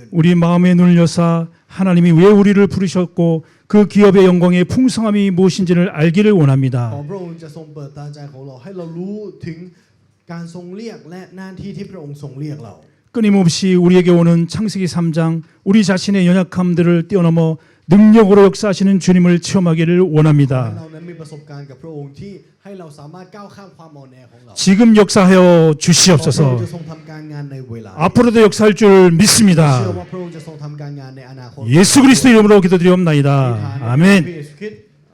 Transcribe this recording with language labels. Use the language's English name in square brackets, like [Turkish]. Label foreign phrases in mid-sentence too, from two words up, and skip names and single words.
[Korean] 우리 마음에 눈을 여사 하나님이 왜 우리를 부르셨고 그 기업의 영광의 풍성함이 무엇인지를 알기를 [Thai] ขอ [Korean] 원합니다. [Thai] พระองค์จะทรงเปิดตาใจของเราให้เรารู้ถึงการทรงเรียกและหน้าที่ที่พระองค์ทรงเรียกเรา [Korean] 끊임없이 우리에게 오는 창세기 3장 우리 자신의 연약함들을 뛰어넘어 능력으로 역사하시는 주님을 체험하기를 [Thai] ให้ [Korean] 원합니다. [Thai] เรานั้นมีประสบการณ์กับพระองค์ที่ให้เราสามารถก้าวข้ามความอ่อนแอของเรา [Korean] 지금 역사하여 [Thai] ขอพระองค์ [Korean] 주시옵소서. [Thai] จะทรงทำการงานในเวลา [Korean] 앞으로도 역사할 줄 [Thai] เชื่อ [Korean] 믿습니다. [Thai] ว่าพระองค์จะทรงทำการงานในอนาคต [Korean] 예수 그리스도 이름으로 기도드리옵나이다. [Thai] อธิษฐานในพระ [Korean] 아멘. [Thai] เยซูคริสต์